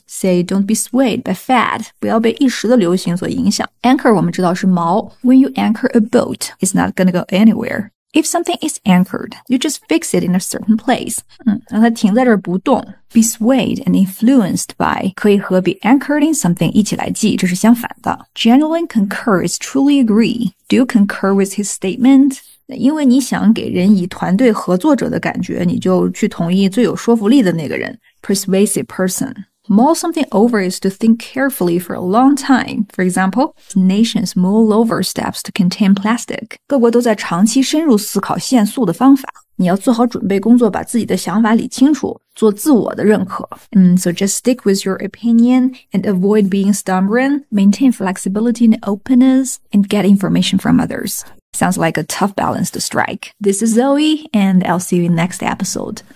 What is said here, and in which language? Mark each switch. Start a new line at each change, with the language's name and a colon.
English: Say, don't be swayed by fad.
Chinese: 不要被一时的流行所影响。
English: Anchor
Chinese: 我们知道是锚。
English: When you anchor a boat, it's not gonna go anywhere. If something is anchored, you just fix it in a certain place.
Chinese: 让它停在这儿不动。
English: Be swayed and influenced by
Chinese: 可以和
English: be anchored in something
Chinese: 一起来记，这是相反的。
English: Genuinely concur is truly agree. Do you concur with his statement?
Chinese: 因为你想给人以团队合作者的感觉，你就去同意最有说服力的那个人。
English: Persuasive person.Mull something over is to think carefully for a long time. For example, nations mull over steps to contain plastic.
Chinese: 各国都在长期深入思考限塑的方法。你要做好准备工作，把自己的想法理清楚，做自我的认可。
English: So just stick with your opinion and avoid being stubborn. Maintain flexibility and openness and get information from others. Sounds like a tough balance to strike. This is Zoe, and I'll see you in next episode.